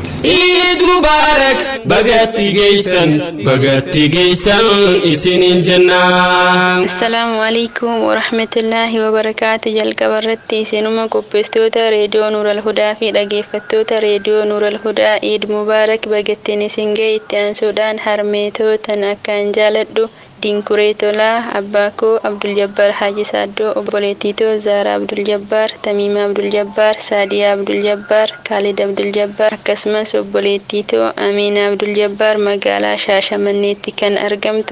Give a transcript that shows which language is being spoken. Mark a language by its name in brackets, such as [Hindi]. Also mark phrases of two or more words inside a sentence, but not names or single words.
[Arabic] عيد مبارك [Oromo] bagatti geessan isiniin jennaan. [Arabic] السلام عليكم ورحمة الله وبركاته. [Oromo] Jalqabarratti isinuma qopheessitoota reediyoo Nuurul Hudaa fi dhaggeeffattoota reediyoo Nuurul Hudaa [Arabic] عيد مبارك [Oromo] bagattiin isin gahe itti aansuudhaan harmeetootan akkaan jaaladhu. Dinkuree Tolaa, abbaa koo Abdul Jabbar Haji Saaddoo, obboleettitoo Zaara Abdul Jabbar, Tamiima Abdul Jabbar, Saadiyaa Abdul Jabbar, Khalid Abdul Jabbar, akkasumas obboleettitoo Amiina Abdul Jabbar magaalaa Shaashamanneetti kan argamtu.